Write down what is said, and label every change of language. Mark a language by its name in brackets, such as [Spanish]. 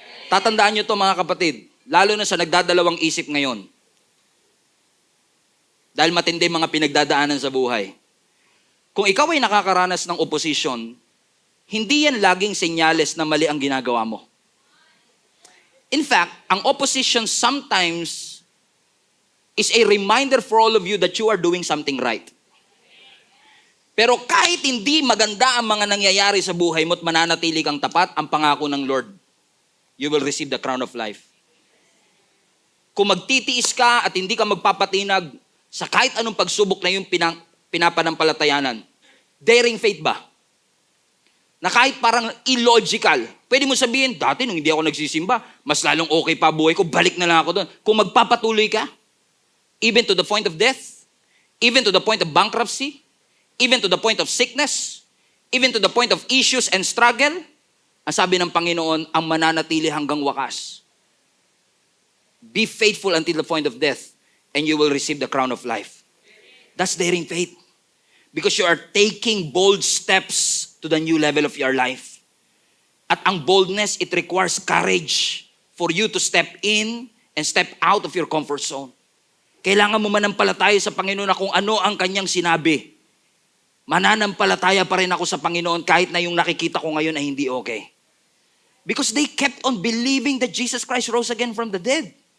[Filipino] Tatandaan nyo to mga kapatid, lalo na sa nagdadalawang isip ngayon. Dahil matindi mga pinagdadaanan sa buhay. Kung ikaw ay nakakaranas ng opposition, hindi yan laging senyales na mali ang ginagawa mo. [English] In fact, ang opposition sometimes is a reminder for all of you that you are doing something right. [Filipino] Pero kahit hindi maganda ang mga nangyayari sa buhay mo at mananatili kang tapat, ang pangako ng Lord, [English] you will receive the crown of life. [Filipino] Kung magtitiis ka at hindi ka magpapatinag sa kahit anong pagsubok na yung pinapanampalatayanan, daring faith ba? Na kahit parang illogical, pwede mo sabihin, dati nung hindi ako nagsisimba, mas lalong okay pa buhay ko, balik na lang ako doon. Kung magpapatuloy ka, [English] even to the point of death, even to the point of bankruptcy, even to the point of sickness, even to the point of issues and struggle, [Filipino] ang sabi ng Panginoon, ang mananatili hanggang wakas. [English] Be faithful until the point of death, and you will receive the crown of life. That's daring faith. Because you are taking bold steps to the new level of your life. [Filipino] At ang [English] boldness, it requires courage for you to step in and step out of your comfort zone. [Filipino] Kailangan mo manampalataya sa Panginoon na kung ano ang kanyang sinabi. Mananampalataya pa rin ako sa Panginoon kahit na yung nakikita ko ngayon ay hindi okay. [English] Because they kept on believing that Jesus Christ rose again from the dead.